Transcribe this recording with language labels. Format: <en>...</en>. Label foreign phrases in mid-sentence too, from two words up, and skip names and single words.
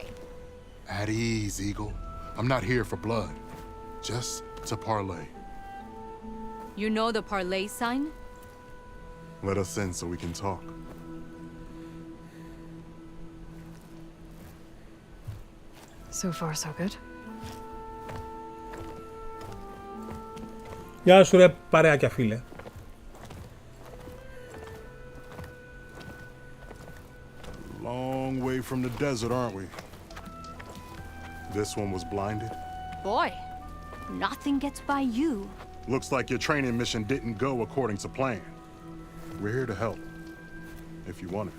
<en>At ease, Eagle. I'm not here for blood. Just to parlay. You know the parlay sign? Let us in so we can talk. So far, so good.</en> <el>Γεια σου ρε παρεάκια φίλε.</el> <en>Long from the desert, aren't we? This one was blinded. Boy, nothing gets by you. Looks like your training mission didn't go according to plan. We're here to help, if you want it.</en>